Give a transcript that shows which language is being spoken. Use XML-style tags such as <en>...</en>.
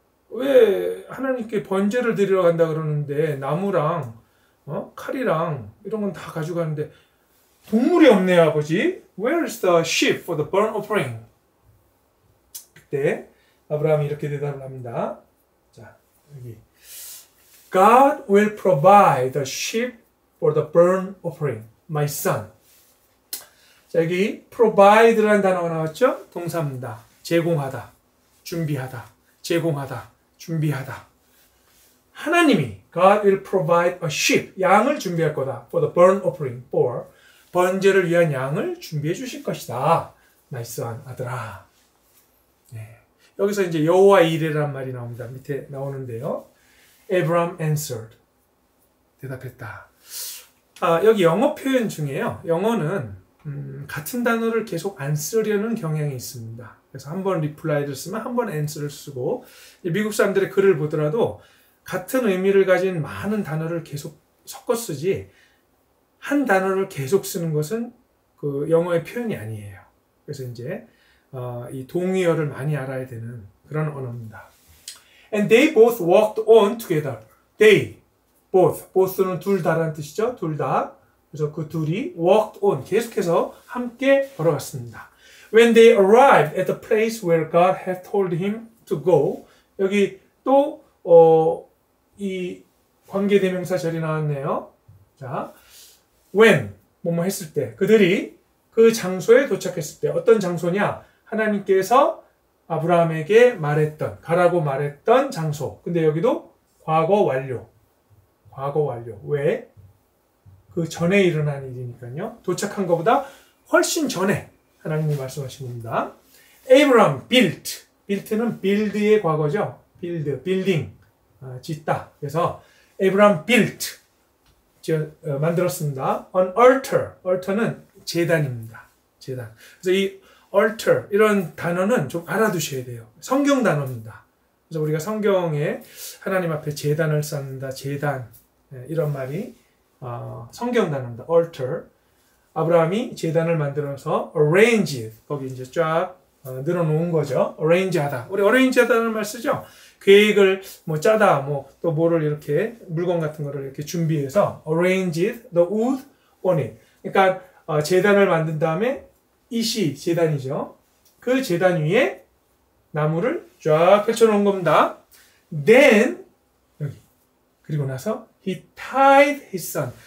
<ko>왜 하나님께 번제를 드리러 간다 그러는데 나무랑 칼이랑 이런 건 다 가져가는데 동물이 없네요, 아버지.</ko> <en>Where is the sheep for the burnt offering?</en> <ko>그때 아브라함이 이렇게 대답을 합니다.</ko> <en>자, 여기 God will provide the sheep for the burnt offering, my son.</en> <ko>자, 여기 provide라는 단어가 나왔죠? 동사입니다. 제공하다, 준비하다, 제공하다, 준비하다.</ko> <en>하나님이 God will provide a sheep,</en> <ko>양을 준비할 거다.</ko> <en>For the burnt offering,</en> <ko>for 번제를 위한 양을 준비해 주실 것이다. 나이스한 아들아. 네. 여기서 이제 여호와 이레란 말이 나옵니다. 밑에 나오는데요.</ko> <en>Abraham answered.</en> <ko>대답했다. 여기 영어 표현 중에요. 영어는 같은 단어를 계속 안 쓰려는 경향이 있습니다. 그래서 한 번 reply를 쓰면 한 번 answer를 쓰고 미국 사람들의 글을 보더라도 같은 의미를 가진 많은 단어를 계속 섞어 쓰지 한 단어를 계속 쓰는 것은 그 영어의 표현이 아니에요. 그래서 이제 이 동의어를 많이 알아야 되는 그런 언어입니다.</ko> <en>And they both walked on together.</en> <ko>They both는 둘 다라는 뜻이죠. 둘 다. 그래서 그 둘이 walked on 계속해서 함께 걸어갔습니다.</ko> <en>When they arrived at the place where God had told him to go,</en> <ko>여기 또 이 관계대명사 절이 나왔네요. 자, when 뭐뭐 했을 때 그들이 그 장소에 도착했을 때 어떤 장소냐? 하나님께서 아브라함에게 말했던 가라고 말했던 장소. 근데 여기도 과거 완료. 과거 완료. 왜? 그 전에 일어난 일이니까요. 도착한 것보다 훨씬 전에 하나님이 말씀하신 겁니다. Abraham built. built는 build의 과거죠. build, building. 짓다.</ko> <en>그래서 Abraham built.</en> <ko>만들었습니다. An altar. altar는 제단입니다. 제단. 그래서 이 altar 이런 단어는 좀 알아두셔야 돼요. 성경 단어입니다. 그래서 우리가 성경에 하나님 앞에 제단을 쌓는다. 제단. 이런 말이 성경 단어입니다. altar. 아브라함이 제단을 만들어서 arrange, 거기 이제 쫙 늘어놓은 거죠. arrange 하다. 우리 arrange 하다는 말 쓰죠. 계획을 뭐 짜다, 뭐 또 뭐를 이렇게 물건 같은 거를 이렇게 준비해서</ko> <en>arrange the wood on it.</en> <ko>그러니까 제단을 만든 다음에 이시 제단이죠. 그 제단 위에 나무를 쫙 펼쳐놓은 겁니다.</ko> <en>Then</en> <ko>여기 그리고 나서</ko> <en>he tied his son.</en>